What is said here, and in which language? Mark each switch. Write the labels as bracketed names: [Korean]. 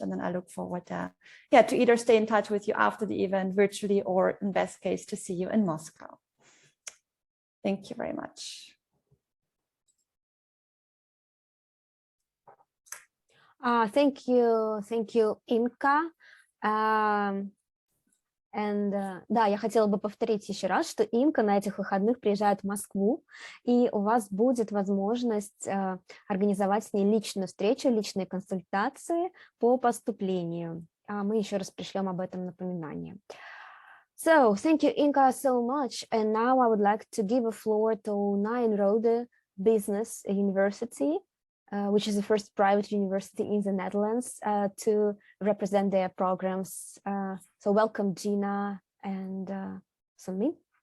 [English] And then I look forward to either stay in touch with you after the event virtually or in best case to see you in Moscow. Thank you very much. Thank you, Инка. [Russian] Да, я хотела бы повторить еще раз, что Инка на этих выходных приезжает в Москву, и у вас будет возможность организовать с ней личную встречу, личные консультации по поступлению. Мы еще раз пришлем об этом напоминание. [English] So, thank you, Inka, so much. And now I would like to give a floor to Nyenrode Business University, which is the first private university in the Netherlands to represent their programs. So welcome, Gina and Sunmi.